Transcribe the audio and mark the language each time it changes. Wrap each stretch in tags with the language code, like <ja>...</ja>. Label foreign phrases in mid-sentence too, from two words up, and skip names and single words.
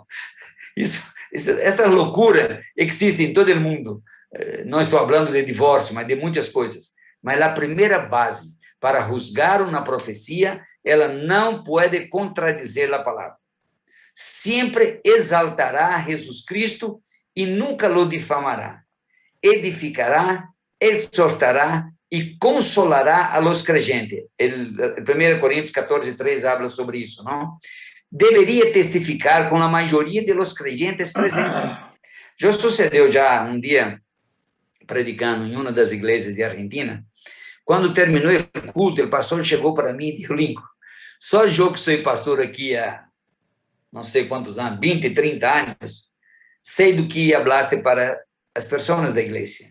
<pt>Esta loucura existe em todo o mundo. Não estou falando de divórcio, mas de muitas coisas. Mas a primeira base para juzgar uma profecia, ela não pode contradizer a palavra. Sempre exaltará Jesus Cristo e nunca</pt> <es>lo difamará.</es> <pt>Edificará, exortará e consolará</pt> <es>a los creyentes.</es> <pt>1 Coríntios 14, 3</pt> <es>habla sobre</es> <pt>isso, não? Deveria testificar com a maioria</pt> <es>de los creyentes</es> <pt>presentes. Já sucedeu um dia, predicando em uma das igrejas de Argentina, Quando terminou o culto, o pastor chegou para mim e disse, Lincoln, só eu que sou pastor aqui há não sei quantos anos, 20, 30 anos, sei do que hablaste para as pessoas da igreja.</pt>